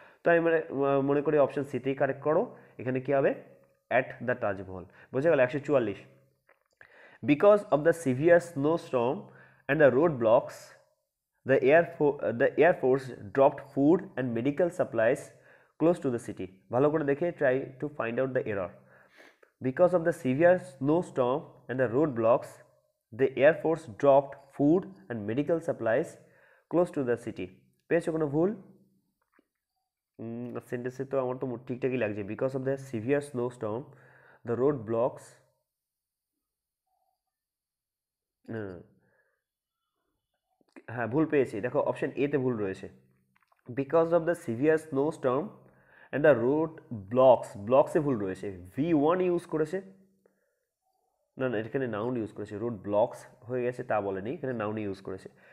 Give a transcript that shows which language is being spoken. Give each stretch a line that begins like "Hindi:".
Bangla: তো আমি মানে মনে করি অপশন সিতেই কারেক্ট করো, এখানে কি হবে,
English: At the Taj Mahal.
Bangla: বোঝা গেল?
English: 144, because of the severe snow storm and the road blocks the Air Force dropped food and medical supplies close to the city.
Bangla: ভালো করে দেখে
English: try to find out the error. Because of the severe snowstorm and the roadblocks, the Air Force dropped food and medical supplies close to the city.
Bangla: পেয়েছো কোনো ভুল? সেন্টেন্সে তো আমার তো ঠিকঠাকই লাগছে,
English: because of the severe snowstorm the road blocks,
Bangla: হ্যাঁ ভুল পেয়েছি, দেখো অপশন এতে ভুল রয়েছে, because of the severe snow Sturm and the road blocks, ব্লকসে ভুল রয়েছে, V1 ইউজ করেছে, না না এখানে নাউন ইউজ করেছে, রোড ব্লকস হয়ে গেছে তা বলেনি, এখানে নাউন ইউজ করেছে।